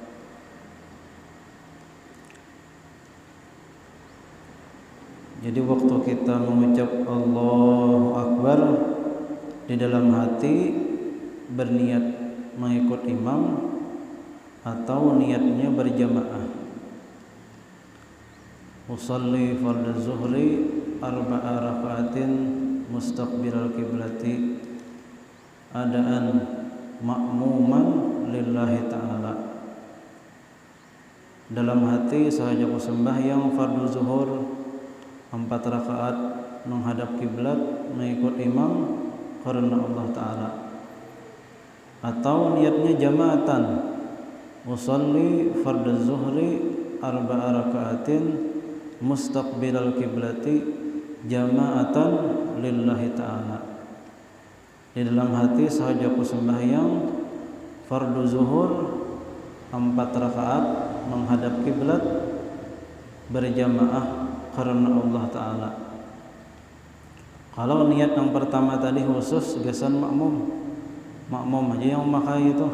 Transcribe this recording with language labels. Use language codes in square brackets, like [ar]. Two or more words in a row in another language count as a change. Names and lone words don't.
[ms] Jadi waktu kita mengucap [ar] الله أكبر, [ms] di dalam hati berniat mengikut imam atau niatnya berjamaah. [ar] أصلي فرض الظهر أربع ركعات مستقبل القبلة أداء مأموما لله تعالى. [ms] Dalam hati sahajaku sembahyang fardhu zuhur 4 rakaat menghadap kiblat mengikut imam karena [ar] الله تعالى, [ms] atau niatnya jamaatan, [ar] أصلي فرض الظهر أربع ركعات مستقبل القبلة جماعة لله تعالى. [ms] di dalam hati sahaja ku sembahyang fardu zuhur 4 rakaat menghadap kiblat berjamaah karena [ar] الله تعالى. [bjn] Kalau niat yang pertama tadi khusus gesan makmum aja yang memakai itu.